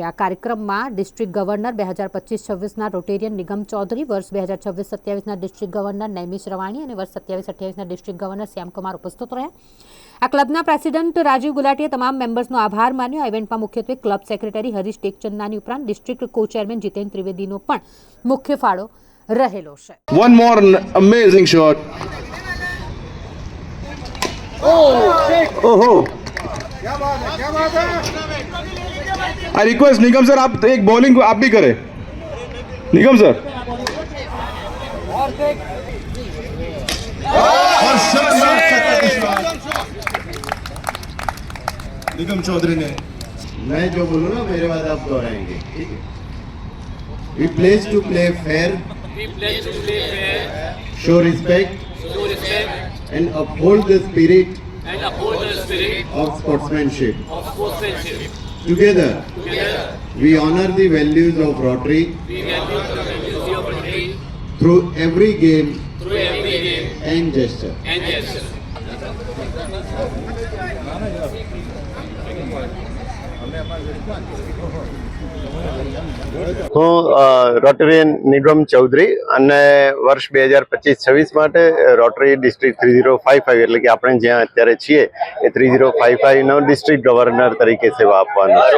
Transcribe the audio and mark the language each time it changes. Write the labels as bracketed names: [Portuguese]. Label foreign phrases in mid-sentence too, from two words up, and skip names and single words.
[Gujarati] આ કાર્યક્રમમાં ડિસ્ટ્રિક્ટ ગવર્નર 2025-26ના રોટેરિયન નિગમ ચૌધરી, વર્ષ 2026-27ના ડિસ્ટ્રિક્ટ ગવર્નર નૈમિષ રવાણી અને વર્ષ 27-28ના ડિસ્ટ્રિક્ટ ગવર્નર શ્યામકુમાર ઉપસ્થિત રહ્યા। આ ક્લબના પ્રેસિડેન્ટ રાજીવ ગુલાટીએ તમામ મેમ્બર્સનો આભાર માન્યો। આ ઇવેન્ટમાં મુખ્યત્વે ક્લબ સેક્રેટરી હરીશ ટેકચંદાની ઉપરાંત ડિસ્ટ્રિક્ટ કો ચેરમેન જીતેન ત્રિવેદીનો પણ મુખ્ય ફાળો રહેલો છે। [English] One more amazing shot. [Hindi] Oh, क्या बात है। [English] I request [Hindi] निगम सर, आप एक बॉलिंग आप भी करें। निगम सर। निगम चौधरी ने, मैं जो बोलूँ ना मेरे बाद आप दोहराएंगे, ठीक है? [English] We pledge to play fair, show respect, and uphold the spirit of sportsmanship. Together, we honor the values of Rotary through every game and gesture. [Gujarati] હું રોટરીયન નિગમ ચૌધરી અને વર્ષ 2025-26 માટે રોટરી ડિસ્ટ્રિક્ટ 3055 એટલે કે આપણે જ્યાં અત્યારે છીએ એ 3055નો ડિસ્ટ્રિક્ટ ગવર્નર તરીકે સેવા આપવાનું છે।